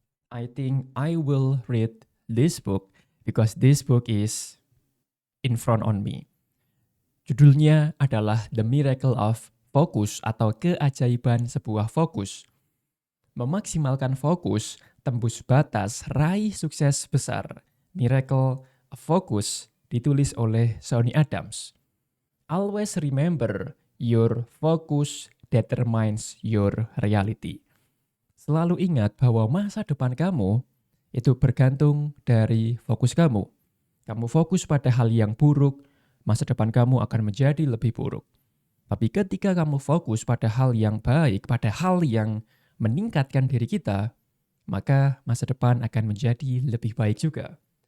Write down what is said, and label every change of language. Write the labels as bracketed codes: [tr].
[en] I think I will read this book because this book is in front on me. [id] Judulnya adalah The Miracle of Focus atau keajaiban sebuah fokus. Memaksimalkan fokus, tembus batas, raih sukses besar. Miracle of Focus ditulis oleh Sonny Adams. [en] Always remember, your focus determines your reality. [id] Selalu ingat bahwa masa depan kamu itu bergantung dari fokus kamu. Kamu fokus pada hal yang buruk, masa depan kamu akan menjadi lebih buruk. Tapi ketika kamu fokus pada hal yang baik, pada hal yang meningkatkan diri kita, maka masa depan akan menjadi lebih baik juga.